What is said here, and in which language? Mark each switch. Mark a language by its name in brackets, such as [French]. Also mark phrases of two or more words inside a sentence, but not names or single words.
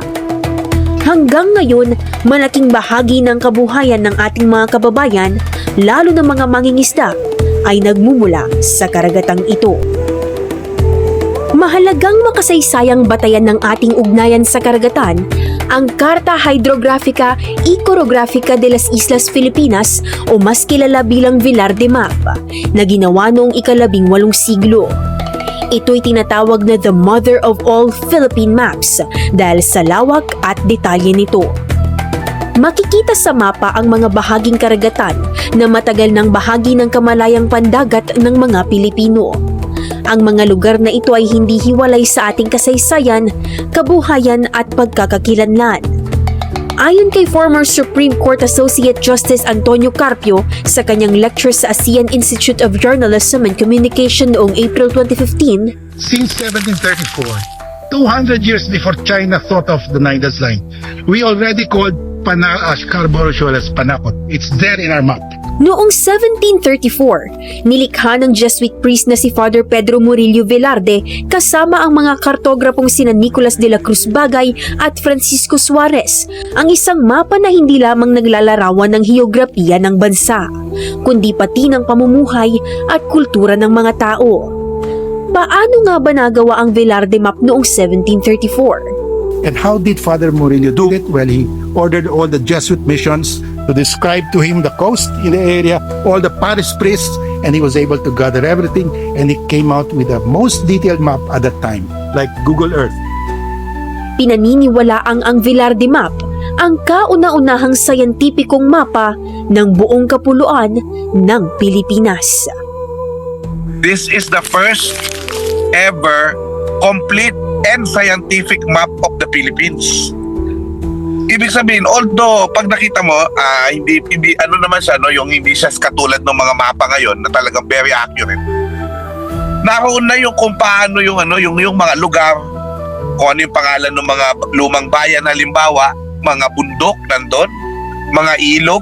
[Filipino] Hanggang ngayon, malaking bahagi ng kabuhayan ng ating mga kababayan, lalo na mga mangingisda, ay nagmumula sa karagatang ito. Mahalagang makasaysayang batayan ng ating ugnayan sa karagatan ang Carta Hydrographica y Chorographica de las Islas Filipinas o mas kilala bilang Villar de Map na ginawa noong ika-18 siglo. Ito'y tinatawag na [English] the mother of all Philippine maps [Filipino] dahil sa lawak at detalye nito. Makikita sa mapa ang mga bahaging karagatan na matagal ng bahagi ng kamalayang pandagat ng mga Pilipino. Ang mga lugar na ito ay hindi hiwalay sa ating kasaysayan, kabuhayan at pagkakakilanlan. Ayon kay former Supreme Court Associate Justice Antonio Carpio sa kanyang lecture sa ASEAN Institute of Journalism and Communication noong April 2015, [English] Since 1734, 200 years before China thought of the Nidus Line, we already called Scarborough Shoal as Panakot. It's there in our map. [Filipino] noong 1734, nilikha ng [English] Jesuit priest [Filipino] na si Father Pedro Murillo Velarde kasama ang mga kartograpong sina Nicolas de la Cruz Bagay at Francisco Suarez, ang isang mapa na hindi lamang naglalarawan ng heograpiya ng bansa, kundi pati ng pamumuhay at kultura ng mga tao. Paano nga ba nagawa ang Velarde map noong 1734? [English] And how did Father Murillo do it? Well, he ordered all the Jesuit missions to describe to him the coast in the area, all the parish priests, and he was able to gather everything, and he came out with the most detailed map at that time, like Google Earth. [Filipino] Pinaniniwalaang ang Velarde map ang kauna-unahang sayantipikong mapa ng buong kapuluan ng Pilipinas. [English] This is the first ever complete and scientific map of the Philippines. [Filipino] Ibig sabihin, although pag nakita mo, hindi ano naman siya, no, yung hindi siya katulad ng mga mapa ngayon na talagang [English] very accurate. [Filipino] Naroon na yung kung paano yung mga lugar, kung ano yung pangalan ng mga lumang bayan, halimbawa, mga bundok nandun, mga ilog.